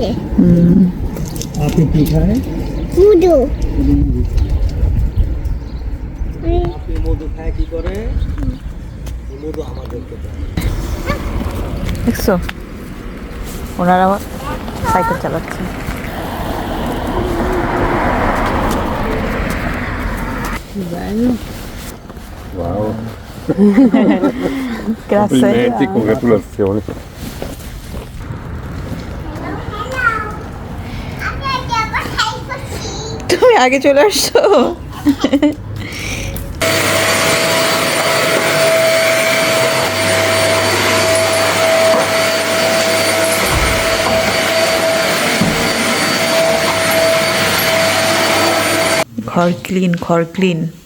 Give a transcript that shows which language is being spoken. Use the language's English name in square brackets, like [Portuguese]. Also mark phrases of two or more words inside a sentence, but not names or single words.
[Bangla] আপনি কি খায়? মধু। আপনি মধু খায় কি করে? মধু আমাদেরকে দেয়। দেখছো ওনারা আবার সাইকেল চালাচ্ছে। [Italian] Wow. Grazie. Complimenti, congratulazioni. [Bangla] তুমি আগে চলে আসছো। ঘর ক্লিন, ঘর ক্লিন।